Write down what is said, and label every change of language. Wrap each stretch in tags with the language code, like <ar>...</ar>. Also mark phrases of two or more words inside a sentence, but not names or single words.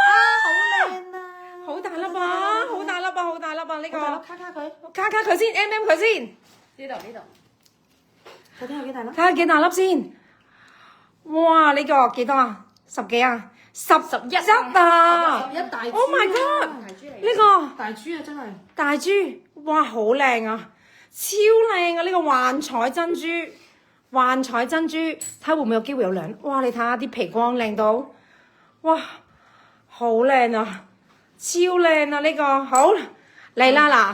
<yue>好靚啊！好大粒啊！呢個。卡佢先 ，M 佢先。呢度。睇睇有幾大粒？睇下幾大粒先。 哇！呢個幾多啊？10幾啊？11啊 11大豬啊</yue> <en>！Oh my god！</en> <yue>大豬嚟呢個大豬啊，真係大豬，哇，好靚啊，超靚啊！呢個幻彩珍珠，幻彩珍珠，睇下會唔會有機會有兩？哇！你睇下啲皮光靚到，哇，好靚啊，超靚啊！呢個好嚟啦嗱，</yue>